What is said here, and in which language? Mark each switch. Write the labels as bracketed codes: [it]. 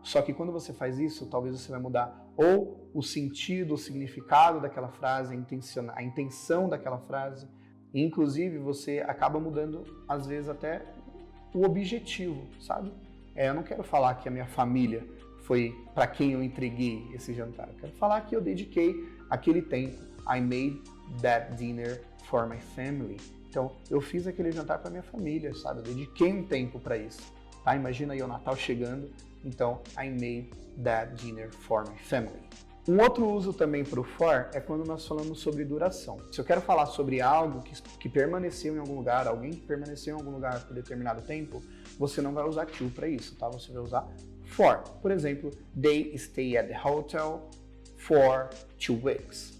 [pt] Só que quando você faz isso, talvez você vai mudar ou o sentido, o significado daquela frase, a intenção daquela frase, e, inclusive você acaba mudando, às vezes, até o objetivo, sabe? Eu não quero falar que a minha família foi para quem eu entreguei esse jantar, eu quero falar que eu dediquei aquele tempo, [en] I made that dinner for my family. [pt] Então, eu fiz aquele jantar para minha família, sabe? Eu dediquei um tempo para isso, tá? Imagina aí o Natal chegando, então, [en] I made that dinner for my family. [pt] Um outro uso também para o for é quando nós falamos sobre duração. Se eu quero falar sobre algo que permaneceu em algum lugar, alguém que permaneceu em algum lugar por determinado tempo, você não vai usar to para isso, tá? Você vai usar for. Por exemplo, [en] they stay at the hotel for 2 weeks.